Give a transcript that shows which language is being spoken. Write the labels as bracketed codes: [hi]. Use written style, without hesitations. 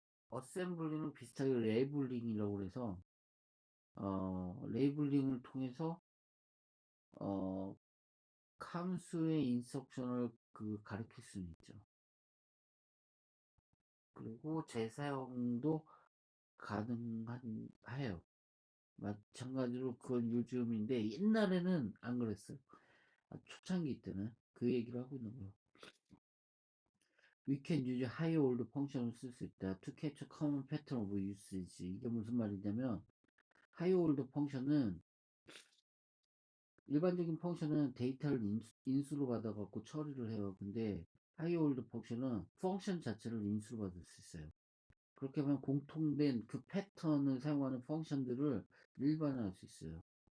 [ko] 어셈블리는 비슷하게 레이블링이라고 해서 레이블링을 통해서 어 함수의 인스트럭션을 가리킬 수는 있죠. 그리고 재사용도 가능해요. 마찬가지로 그건 요즘인데 옛날에는 안 그랬어요. 초창기 때는 그 얘기를 하고 있는 거예요. [en] We can use high old [ko] 펑션을 쓸 수 있다. [en] To catch a common pattern of usage. [ko] 이게 무슨 말이냐면 high old 펑션은 일반적인 펑션은 데이터를 인수로 받아갖고 처리를 해요. 근데 high old 펑션은 펑션 자체를 인수로 받을 수 있어요. 그렇게 하면 공통된 그 패턴을 사용하는 펑션들을 일반화할 수 있어요.